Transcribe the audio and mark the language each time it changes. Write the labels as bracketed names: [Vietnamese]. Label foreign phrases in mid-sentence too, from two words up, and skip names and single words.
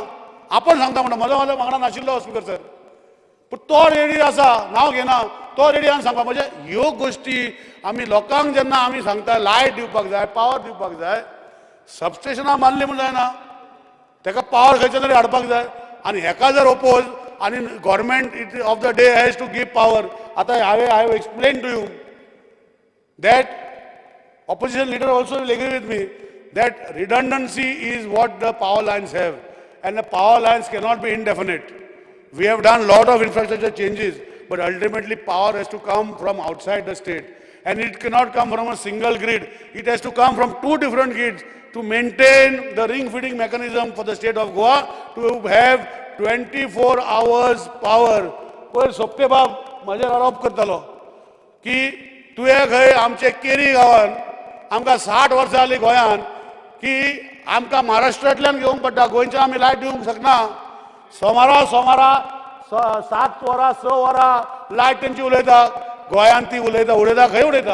[Konkani] आपण सांगता म्हणटा म्हज्या वांगडा नाशिल्लो [English] speaker sir. [Konkani] पूण तो रेडी आसा, नांव घेना, तो रेडी आसा सांगपा. म्हणजे ह्यो गोश्टी आमी लोकांक जेन्ना आमी सांगता लायट दिवपाक जाय, पावर दिवपाक जाय, सबस्टेशनां बांदली म्हूण जायना, ताका पावर खंयच्या तरी हाडपाक जाय. आनी हेका जर ओपोज आनी [English] government of the day has to give power. आतां I have explain to you that opposition leader also will agree with me that redundancy is what the power lines have, and the power lines cannot be indefinite. We have done lot of infrastructure changes, but ultimately power has to come from outside the state, and it cannot come from a single grid. It has to come from 2 different grids to maintain the ring feeding mechanism for the state of Goa to have 24 hours power. [Konkani] पयर सोपटे बाब म्हजेर आरोप करतालो की तुवें खंय आमचे केरी गांवान आमकां 60 वर्सां जालीं गोंयान की आमकां महाराष्ट्रांतल्यान घेवंक पडटा, गोंयच्यान आमी लायट दिवंक शकना. सोमारा 7 वरां 6 वरां लायट तेंची उलयता, गोंयान ती उडयता खंय उडयता.